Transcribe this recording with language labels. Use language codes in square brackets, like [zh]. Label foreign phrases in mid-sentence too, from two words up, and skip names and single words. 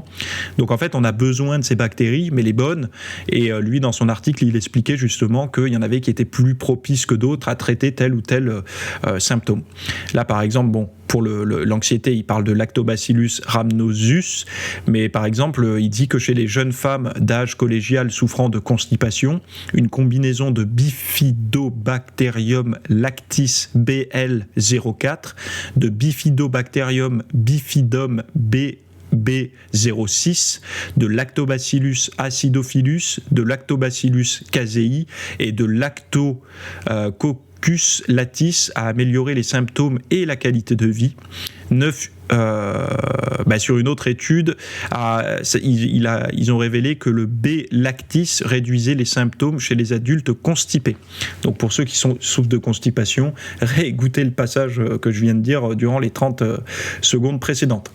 [fr] Donc en fait, on a besoin de ces bactéries, mais les bonnes. Et lui, dans son article, il expliquait justement qu'il y en avait qui étaient plus propices que d'autres à traiter tel ou tel symptôme. Là, par exemple, pour l'anxiété, il parle de Lactobacillus rhamnosus, mais par exemple, il dit que chez les jeunes femmes d'âge collégial souffrant de constipation, une combinaison de Bifidobacterium lactis BL04, de Bifidobacterium bifidum BB06, de Lactobacillus acidophilus, de Lactobacillus casei et de Lactococcus latis a amélioré les symptômes et la qualité de vie. Sur une autre étude, ils ont révélé que le B-lactis réduisait les symptômes chez les adultes constipés. Donc pour ceux qui souffrent de constipation, réécoutez le passage que je viens de dire durant les 30 secondes précédentes.